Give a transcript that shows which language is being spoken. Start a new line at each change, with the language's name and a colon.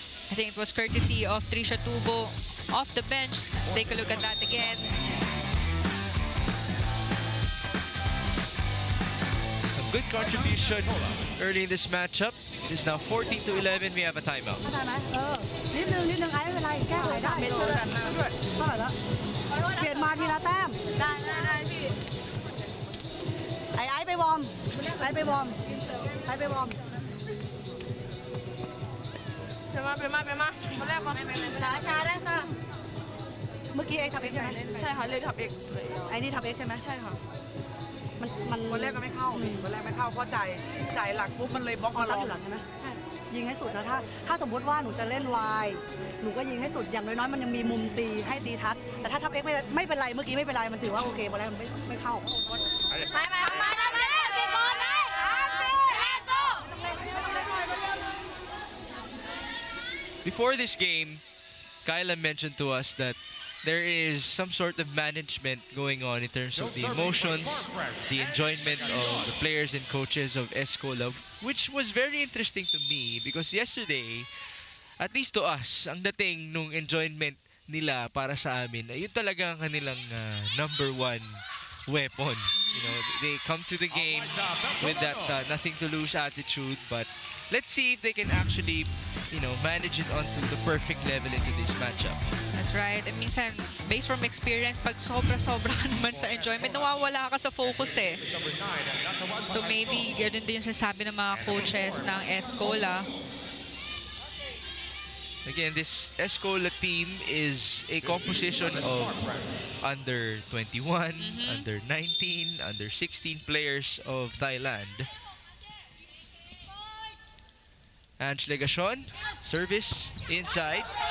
English: I think it was courtesy of Trisha Tubo off the bench. Let's take a look at that again. Some good contribution early in this matchup. It is now 14-11. We have a timeout.
Thai: นิดนึงไอ้ไม่เป็นไรแก้ไขได้เท่าไหร่แล้วเปลี่ยนมาทีละแต้มได้พี่ไอ้ไปวอร์มไอ้ไปวอร์มเป็นมาคนแรกก่อนช้าได้ค่ะ เมื่อกี้ไอ้ทับเอ็กใช่ไหมใช่ค่ะเลยทับเอ็กไอ้นี่ทับเอ็กใช่ไหมใช่ค่ะมันคนแรกก็ไม่เข้าคนแรกไม่เข้าเพราะจ่ายหลักปุ๊บมันเลยบล็อกมารับอยู่หลังใช่ไหมยิงให้สุดนะถ้าสมมติว่าหนูจะเล่นวายหนูก็ยิงให้สุดอย่างน้อยๆมันยังมีมุมตีให้ตีทัดแต่ถ้าทับเอ็กไม่เป็นไรเมื่อกี้ไม่เป็นไรมันถือว่าโอเคบอลแรกมันไม่เข้าไม่ตีบอลเลย
English: Before this game, Kyla mentioned to us that there is some sort of management going on in terms of the emotions, the enjoyment of the players and coaches of Est Cola, which was very interesting to me because yesterday, at least to us,
Filipino: ang dating nung enjoyment nila para sa amin, yun talaga ang kanilang number 1 weapon.
English: You know, they come to the game with that nothing to lose attitude, but let's see if they can actually, you know, manage it onto the perfect level into this matchup. That's right.
Filipino: And minsan,
English: based from experience,
Filipino: pag sobra-sobra ka naman sa enjoyment, nawawala ka sa focus eh. So maybe ganun din yung sinasabi ng mga coaches ng Est Cola.
English: Again, this Est Cola team is a composition of under 21, under 19, under 16 players of Thailand. Ange Legashon, service inside.